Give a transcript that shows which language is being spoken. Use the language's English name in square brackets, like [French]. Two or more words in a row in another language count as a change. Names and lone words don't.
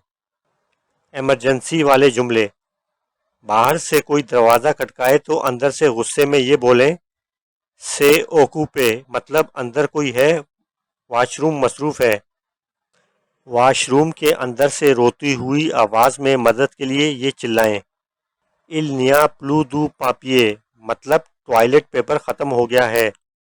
[Urdu] ایمرجنسی والے جملے، باہر سے کوئی دروازہ کھٹکائے تو اندر سے غصے میں یہ بولیں [French] c'est occupé, [Urdu] مطلب اندر کوئی ہے، واش روم مصروف ہے۔ واش روم کے اندر سے روتی ہوئی آواز میں مدد کے لیے یہ چلائیں [French] il n'y a plus de papier، [Urdu] مطلب ٹوائلٹ پیپر ختم ہو گیا ہے۔